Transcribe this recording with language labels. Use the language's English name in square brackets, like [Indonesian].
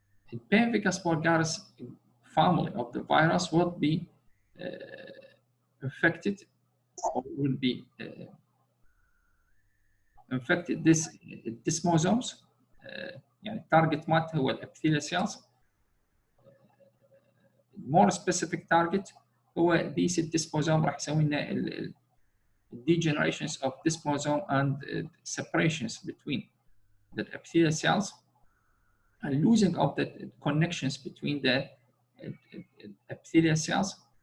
[English] The pemphigus vulgaris family of the virus will be infected or will be infected this desmosomes. [Arabic] يعني التارجت مالته هو الابيثيليال cells. [English] more specific target هو these desmosome [Arabic] راح يسوي لنا [English] degenerations of desmosome and separations between the epithelial cells and losing of the connections between the epithelial cells.